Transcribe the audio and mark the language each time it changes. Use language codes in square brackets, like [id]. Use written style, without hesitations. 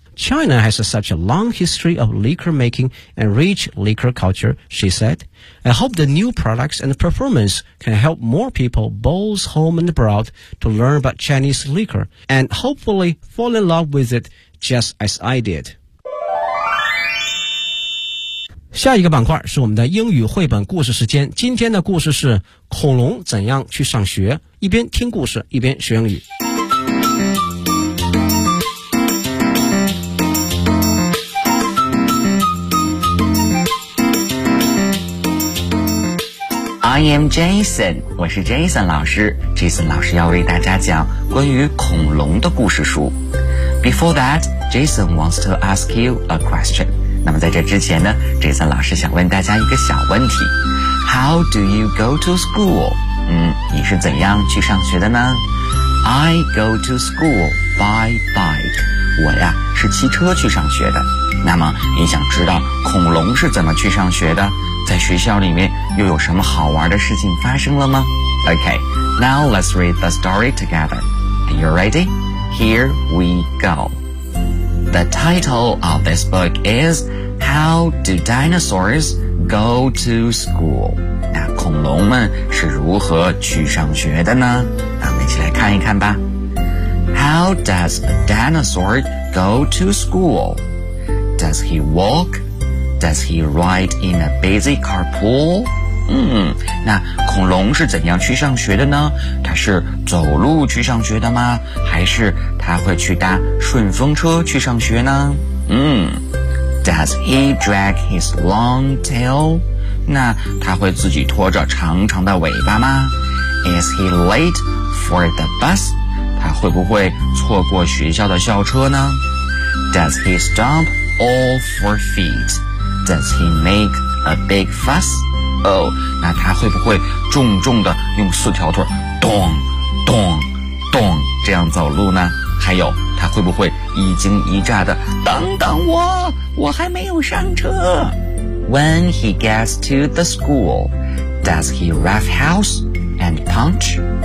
[en] China has such a long history of liquor making and rich liquor culture, she said. I hope the new products and performance can help more people both home and abroad to learn about Chinese liquor and hopefully fall in love with it just as I did. [zh] 下一个板块是我们的英语绘本故事时间。今天的故事是恐龙怎样去上学，一边听故事一边学英语。 [en] I am Jason， [zh] 我是 Jason 老师。Jason 老师要为大家讲关于恐龙的故事书。 [en] Before that, Jason wants to ask you a question. [zh] 那么在这之前呢，这次老师想问大家一个小问题。 [en] How do you go to school? [zh] 你是怎样去上学的呢？ [en] I go to school by bike. [zh] 我呀，是骑车去上学的。那么你想知道恐龙是怎么去上学的？在学校里面又有什么好玩的事情发生了吗？ [en] Okay, now let's read the story together. Are you ready? Here we go. The title of this book is How Do Dinosaurs Go to School? [zh] 那恐龙们是如何去上学的呢？那我们一起来看一看吧。 [en] How does a dinosaur go to school? Does he walk? Does he ride in a busy carpool? [zh] 那恐龙是怎样去上学的呢？它是走路去上学的吗？还是它会去搭顺风车去上学呢？ [en] Does he drag his long tail? [zh] 那它会自己拖着长长的尾巴吗？ [en] Is he late for the bus? [zh] 它会不会错过学校的校车呢？ [en] Does he stomp all four feet? Does he make a big fuss? [zh] 那他会不会重重的用四条腿咚咚咚这样走路呢？还有他会不会一惊一乍的等等我，我还没有上车。 [en] When he gets to the school, does he roughhouse and punch?